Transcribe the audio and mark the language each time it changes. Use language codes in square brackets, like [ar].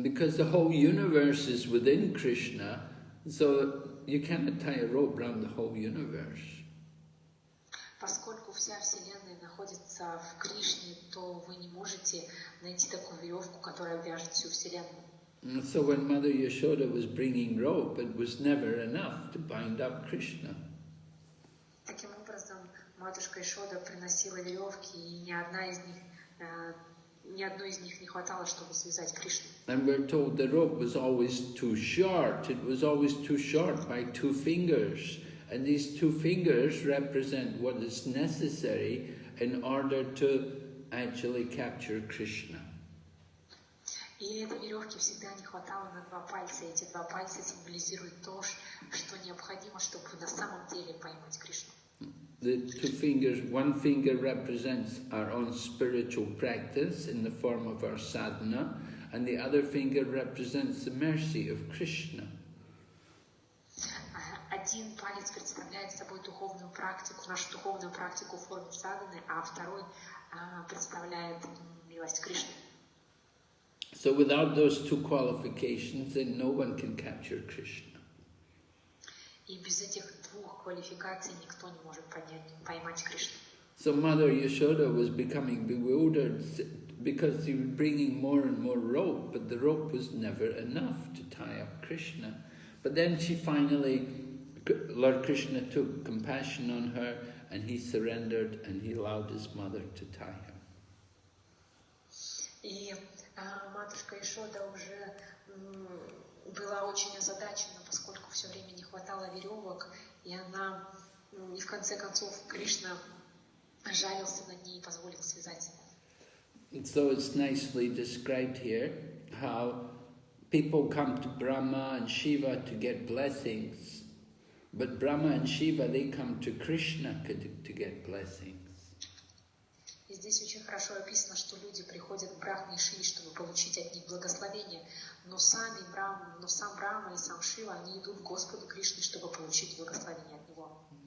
[en] Because the whole universe is within Krishna, so you cannot tie a rope around the whole universe. [ru] Поскольку вся Вселенная находится в Кришне, то вы не можете найти такую веревку, которая вяжет всю Вселенную. [en] So when Mother Yashoda was bringing rope, it was never enough to bind up Krishna. [ru] Таким образом, матушка Ешода приносила веревки, и ни одна из них ни одной из них не хватало, чтобы связать Кришну. [en] And we're told the rope was always too short. It was always too short by 2 fingers. And these 2 fingers represent what is necessary in order to actually capture Krishna. [ru] И этой веревки всегда не хватало на 2 пальца. Эти 2 пальца символизируют то, что необходимо, чтобы на самом деле поймать Кришну. [en] The 2 fingers, 1 finger represents our own spiritual practice in the form of our sadhana, and the other finger represents the mercy of Krishna. [ru] Один палец представляет собой духовную практику, нашу духовную практику в форме садханы, а второй представляет милость Кришны. [en] So without those 2 qualifications, then no one can capture Krishna. [ru] И без этих 2 квалификаций никто не может поймать Кришну. [en] So Mother Yashoda was becoming bewildered because he was bringing more and more rope, but the rope was never enough to tie up Krishna. But then she finally, Lord Krishna took compassion on her and he surrendered and he allowed his mother to tie him. [ru] И матушка Ишода уже была очень озадачена, поскольку все время не хватало веревок, и в конце концов Кришна жалился над ней и позволил связать. [en] So it's nicely described here how people come to Brahma and Shiva to get blessings, but Brahma and Shiva, they come to Krishna to get blessings. [ru] И здесь очень хорошо описано, что люди приходят к Брахме и Шиве, чтобы получить от них благословение, но сам Брахма и сам Шива, они идут к Господу Кришне, чтобы получить благословение от Него.